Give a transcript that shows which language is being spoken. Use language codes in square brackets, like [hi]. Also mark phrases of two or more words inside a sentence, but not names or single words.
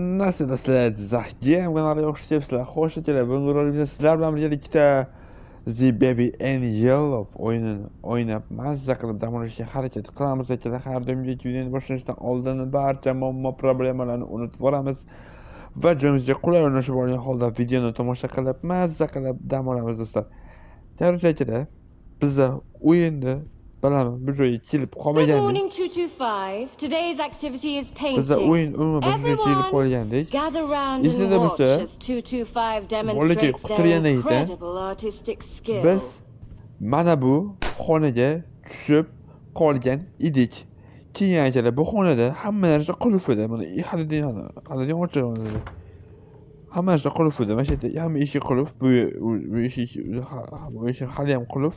[uz] aslida sizlar Zahgem kanaliga xush kelibsizlar. Xo'sh akalar, bugungi rolimizda sizlar bilan birgalikda The Baby Angel o'yinini o'ynab mazza qilib dam olishga harakat qilamiz akalar. Har doimgidek videoni boshlashdan oldin barcha muammo problemalarni unutib yuboramiz va joyimizga qulay o'rnashib olgan holda videoni tomosha qilib mazza qilib dam olamiz do'stlar. Tayyorchi akalar, bizda o'yinda bilaman bu joyga kelib [en] Good [uz] qolmagandik. [en] morning, 225. Today's activity is [uz] Bizda [en] painting. [uz] o'yin umuman bu joyga kelib qolgandik. [en] Gather round [uz] Esingizda [en] and watch [uz] bo'lsa, [en] as 225 [uz] bolaga [en] demonstrates their [uz] quturgandan [en] incredible artistic skill. [uz] biz mana bu xonaga tushib qolgan edik. Keyin akalar bu xonada hamma narsa qulf edi. Mana halidan ochiq edi. Hamma narsa qulf edi. Mana shu yerda hamma eshik qulf, bu eshik hali ham qulf.